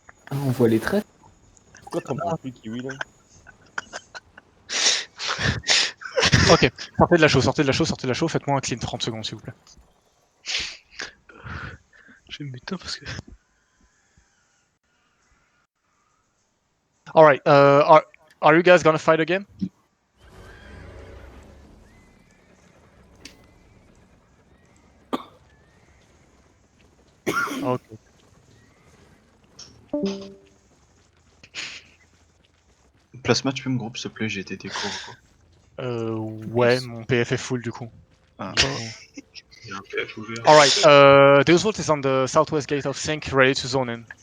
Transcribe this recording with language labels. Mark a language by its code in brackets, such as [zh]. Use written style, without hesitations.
[fr] Ah, on voit les traits. Pourquoi t'en prends plus Kiwi là? Ok, sortez de la show, faites-moi un clean 30 secondes s'il vous plaît. Je vais me mettre parce que... [en] Alright, are you guys gonna fight again? [fr] Ok. Plasma, tu peux me grouper s'il te plaît, j'ai été court. Ouais, mon PF est full du coup. Ah. Il y a un PF ouvert. [en] Alright, Deusvolt is on the southwest gate of Sync, ready to zone in.